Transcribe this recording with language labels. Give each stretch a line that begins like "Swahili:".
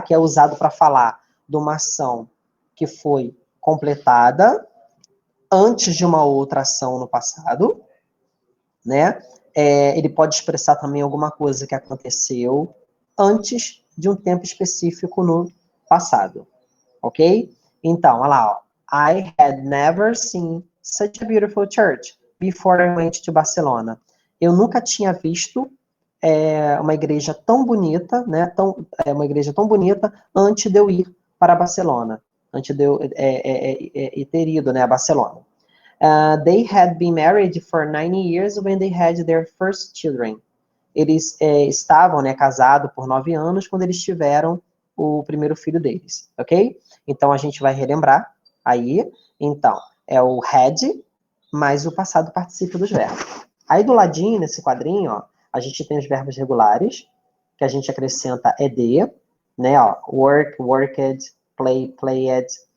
Portuguese: Que é usado para falar de uma ação que foi completada antes de uma outra ação no passado, né? Ele pode expressar também alguma coisa que aconteceu antes de um tempo específico no passado, ok? Então, olha lá, ó.
English: I had never seen such a beautiful church before I went to Barcelona.
Portuguese: Eu nunca tinha visto uma igreja tão bonita, né? Uma igreja tão bonita antes de eu ir para Barcelona, antes de eu ter ido, né, a Barcelona.
English: They had been married for 9 years when they had their first children.
Portuguese: Eles estavam, né, casados por 9 anos quando eles tiveram o primeiro filho deles, ok? Então, a gente vai relembrar aí. Então, é o had mais o passado particípio dos verbos. Aí, do ladinho, nesse quadrinho, ó, a gente tem os verbos regulares, que a gente acrescenta ed, né, ó, work, worked, play, played.